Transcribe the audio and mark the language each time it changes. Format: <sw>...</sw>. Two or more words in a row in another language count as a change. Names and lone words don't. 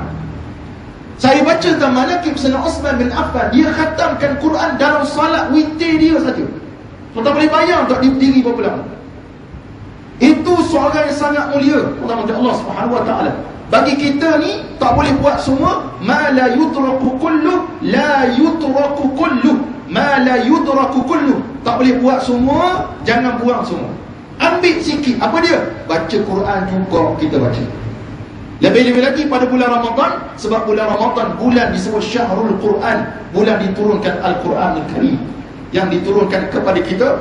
<ms>Saya baca tentang manaqib Sayyidina Uthman bin Affan, dia khatamkan Quran dalam solat witir dia saja. Tuan-tuan boleh bayang tak dia berdiri berapa lama? Itu seorang yang sangat mulia utama Allah</ms> <ar>سبحانه وتعالى.</ar> <ms>Bagi kita ni tak boleh buat semua.</ms> <ar>ما لا يدرك كله، لا يدرك كله، ما لا يدرك كله.</ar> <ms>Tak boleh buat semua, jangan buang semua. Ambil sikit. Apa dia? Baca Quran juga kita baca. Lebih-lebih lagi pada bulan Ramadan, sebab bulan Ramadan bulan disebut</ms> <ar>شهر القرآن,</ar> <ms>bulan diturunkan</ms> <ar>القرآن الكريم,</ar> <ms>yang diturunkan kepada kita.</ms>